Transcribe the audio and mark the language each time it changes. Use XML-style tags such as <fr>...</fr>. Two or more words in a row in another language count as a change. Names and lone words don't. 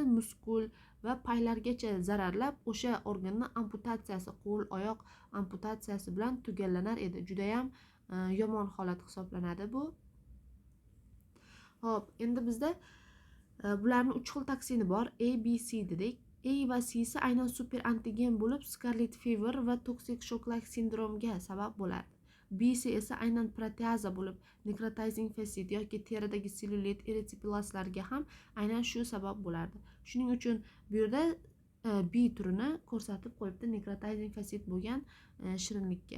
<uz>Muskul va paylargacha zararlab, o'sha organni amputatsiyasi, qo'l, oyoq amputatsiyasi bilan tugallanar edi. Juda ham yomon holat hisoblanadi bu. Hop, endi bizda bularning 3 xil toksini bor. A, B, C dedik. A va C esa aynan super antigen bo'lib,</uz> <en>scarlet fever</en> <uz>va</uz> <en>toxic shock-like</en> <uz>sindromga sabab bo'ladi. B esa aynan proteaza bo'lib,</uz> <en>necrotizing fasciit</en> <uz>yoki teridagi sellulit, erysipelaslarga ham aynan shu sabab bo'lardi. Shuning uchun bu yerda B turini ko'rsatib qo'yibdi,</uz> <en>necrotizing fasciit</en> <uz>bo'lgan shirinlikka.</uz>